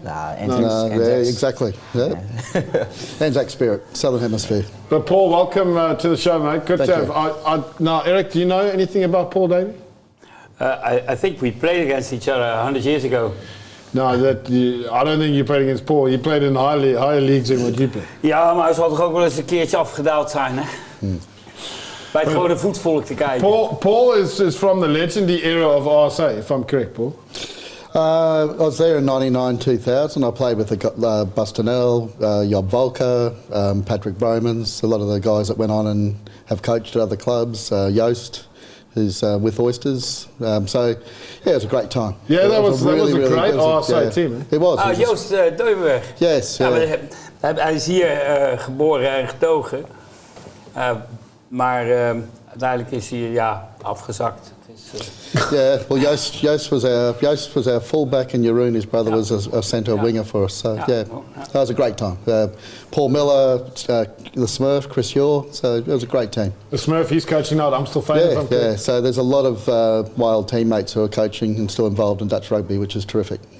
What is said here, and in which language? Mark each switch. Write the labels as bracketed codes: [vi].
[en] Yeah, exactly. Yeah. Anzac spirit, Southern Hemisphere. But Paul, welcome to the show, mate. Good to have. Now, Eric, do you know anything about Paul Davey? I think we played against each other 100 years ago. No, I don't think you played against Paul. You played in higher leagues than what you played. [nl] Ja, maar hij zal toch ook wel eens een keertje afgedaald zijn, hè? Bij het gewone voetvolk te kijken. [en] Paul is from the legendary era of RSA, if I'm correct, Paul. I was there in 99-2000. I played with Bustinel, Job Volker, Patrick Bromans, a lot of the guys that went on and have coached at other clubs, Joost, who's with Oysters. So, yeah, it was a great time. Yeah, that was a great RSA team. Eh? It was. Joost Deuvenberg. Yes. [nl] Ja, hij is hier geboren en getogen. Maar uiteindelijk is hij afgezakt. [en] Yeah, well, Joost was our fullback, and Jeroen, his brother, was a centre winger for us. So that was a great time. Paul Miller, the Smurf, Chris Yaw. So it was a great team. The Smurf, he's coaching now. I'm still famous. Yeah. So there's a lot of wild teammates who are coaching and still involved in Dutch rugby, which is terrific.